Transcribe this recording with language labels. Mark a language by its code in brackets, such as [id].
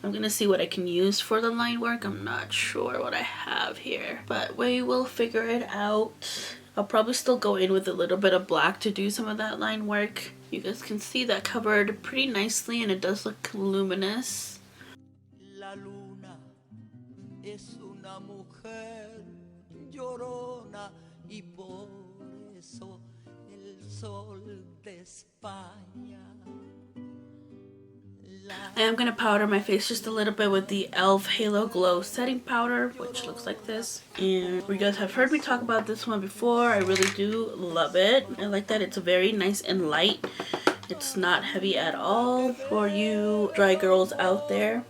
[en] I'm gonna see what I can use for the line work. I'm not sure what I have here, but we will figure it out. I'll probably still go in with a little bit of black to do some of that line work. You guys can see that covered pretty nicely and it does look luminous. [es] La luna es una mujer llorona y por eso el sol de España. [en] I am going to powder my face just a little bit with the e.l.f. Halo Glow Setting Powder, which looks like this. And you guys have heard me talk about this one before. I really do love it. I like that it's very nice and light. It's not heavy at all for you dry girls out there.